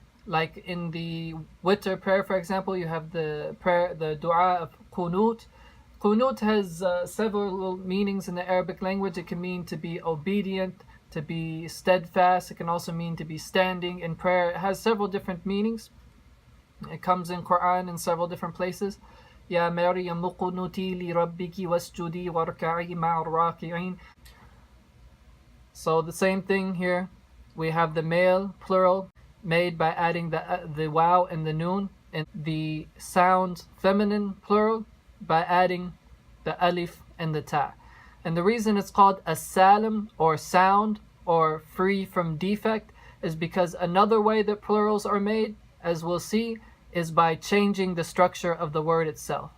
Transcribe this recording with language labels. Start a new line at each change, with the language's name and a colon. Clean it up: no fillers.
English: Like in the witr prayer, for example, you have the prayer, the dua of kunut. Kunut has several meanings in the Arabic language. It can mean to be obedient, to be steadfast. It can also mean to be standing in prayer. It has several different meanings. It comes in Quran in several different places.
Arabic: يا مريم اقنتي لربك واسجدي واركعي مع الراكعين.
English: So the same thing here. We have the male plural made by adding the waw and the noon, and the sound feminine plural by adding the alif and the ta. And the reason it's called as-salim or sound or free from defect is because another way that plurals are made, as we'll see, is by changing the structure of the word itself.